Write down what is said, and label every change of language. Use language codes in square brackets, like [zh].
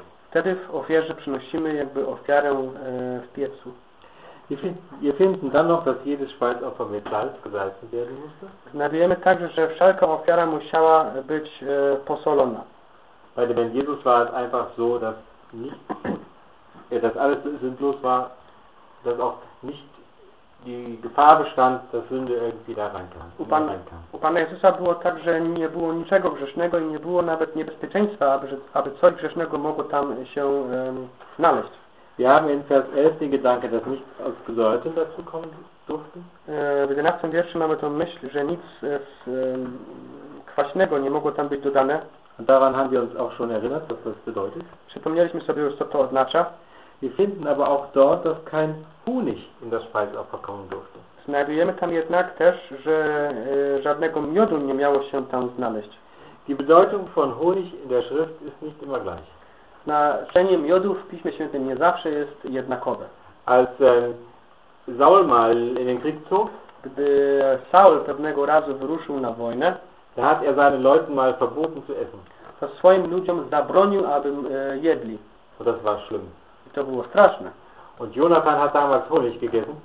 [pl] Wtedy w ofierze przynosimy jakby ofiarę w piecu. [de] Wir finden dann noch, dass jedes Speisopfer mit Salz gesalzen werden musste. [pl] Znajdujemy także, że wszelka ofiara musiała być posolona. [de] Bei dem Herrn Jesus war es einfach so, dass nicht, dass alles sinnlos war, dass auch nicht die Gefahr bestand, dass Sünde irgendwie da reinkam. [pl] U Pana Jezusa było tak, że nie było niczego grzesznego i nie było nawet niebezpieczeństwa, aby coś grzesznego mogło tam się znaleźć. [de] Wir haben in Vers 11 den Gedanke, dass nichts aus Gesäuerten dazu kommen durfte. [pl] W 11 wierszu mamy tą myśl, że nic z kwaśnego nie mogło tam być dodane. [de] Daran haben wir uns auch schon erinnert, was das bedeutet. [pl] Przypomnieliśmy sobie już, co to oznacza. [de] Wir finden aber auch dort, dass kein Honig in das Speiseopfer kommen durfte. [pl] Znajdujemy tam jednak też, że żadnego miodu nie miało się tam znaleźć. [de] Die Bedeutung von Honig in der Schrift ist nicht immer gleich. [pl] Znaczenie miodu w Piśmie Świętym nie zawsze jest jednakowe. [de] Als Saul mal in den Krieg zog, [pl] gdy Saul pewnego razu wyruszył na wojnę, [de] da hat er seinen Leuten mal verboten zu essen. [pl] To swoim ludziom zabronił, aby jedli. [de] Und das war schlimm. [pl] I to było straszne. [de] Und Jonathan hat damals Honig gegessen.